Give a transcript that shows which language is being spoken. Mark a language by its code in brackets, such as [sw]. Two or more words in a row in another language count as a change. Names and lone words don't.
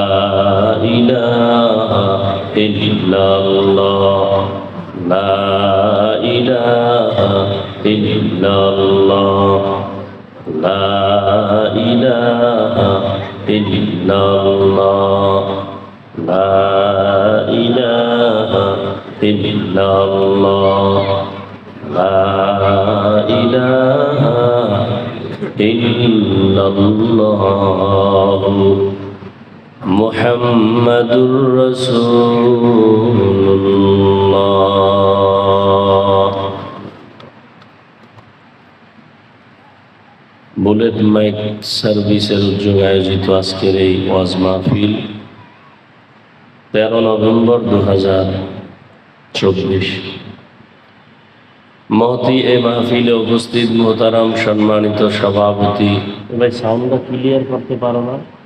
[ar] الہ الا اللہ لا الہ الا اللہ لا الہ الا اللہ لا الہ الا اللہ لا الہ الا اللہ محمد رسول اللہ [bn] বুলেট মাইক সার্ভিসের উদ্যোগে আয়োজিত আজকের এই ওয়াজ মাহফিল 13 নভেম্বর 2024 মহতি এই মাহফিলে উপস্থিত মোহতারাম সম্মানিত সভাপতি ভাই সাউন্ডটা ক্লিয়ার করতে পারো না